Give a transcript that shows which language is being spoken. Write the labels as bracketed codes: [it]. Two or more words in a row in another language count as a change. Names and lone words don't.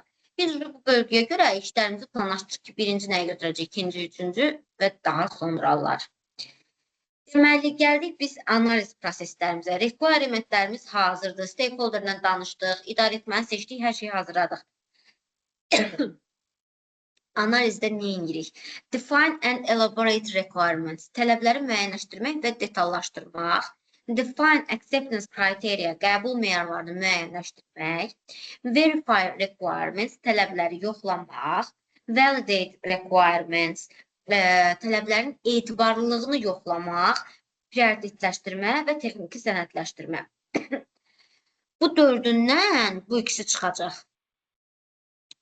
[az] Biz bu bölgəyə görə işlərimizi planlaşdırırıq ki, birinci nəyə götürəcək, ikinci, üçüncü və daha sonralar. Deməli, gəldik biz analiz proseslərimizə. Requirementlərimiz hazırdır, stakeholderlə danışdıq, idarə etməni seçdik, hər şeyi hazırladıq. Analizdə nə edirik? [en] Define and elaborate requirements. [az] Tələbləri müəyyənləşdirmək və detallaşdırmaq. [en] Define acceptance criteria. [az] Qəbul meyarlarını müəyyənləşdirmək. [en] Verify requirements. [az] Tələbləri yoxlamaq. [en] Validate requirements. [az] Tələblərin etibarlılığını yoxlamaq. Prioritetləşdirmə və texniki sənədləşdirmə. Bu dördündən bu ikisi çıxacaq.